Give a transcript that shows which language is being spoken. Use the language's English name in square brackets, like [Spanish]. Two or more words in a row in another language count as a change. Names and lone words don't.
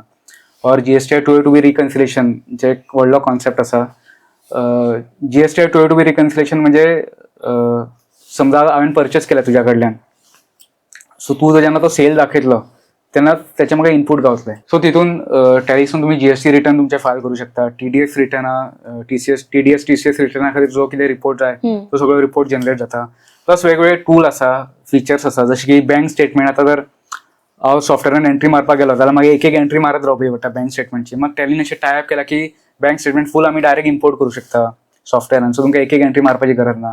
[Konkani] और GST 2A2B रिकन्सिलेशन जे एक व्हडलो कॉन्सेप्ट आसा. GST 2A2B रिकन्सिलेशन म्हणजे समजा हांवें परचेस केला तुज्या कडल्यान, सो तूं जेन्ना तो सेल दाखयतलो तेन्ना तेचे म्हाका इनपूट गावतले. सो तितून टॅलीसून तुमी [English] GST return [Konkani] तुमचे फायल करू शकता. [English] TDS return [Konkani] TCS रिटर्ना खातीर जो कितें रिपोर्ट जाय तो सगळो रिपोर्ट जनरेट जाता. प्लस वेगवेगळे टूल आसा, फीचर्स आसा, जशें की [English] bank statement. [Konkani] आतां जर हांव सॉफ्टवेअरान एंट्री मारपाक गेलो जाल्यार म्हाका एक एंट्री मारत रावची पडटा बँक स्टेटमेंटची. मग टॅलीन अशें टायप केला की [English] bank statement [Konkani] फूल आमी [English] direct import [Konkani] करू शकता सॉफ्टवेअरान, सो तुमकां एक एंट्री मारपाची गरज ना.